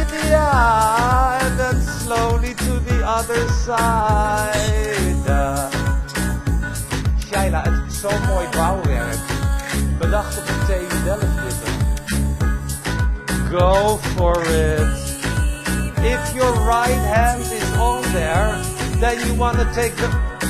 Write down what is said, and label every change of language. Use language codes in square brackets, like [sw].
[en] Yeah, and then slowly to the other side. [nl] Shaila, het is zo'n mooi bouwwerk. Bedacht op de TU Delft zitten. [en] Go for it. If your right hand is on there, then you want to take the...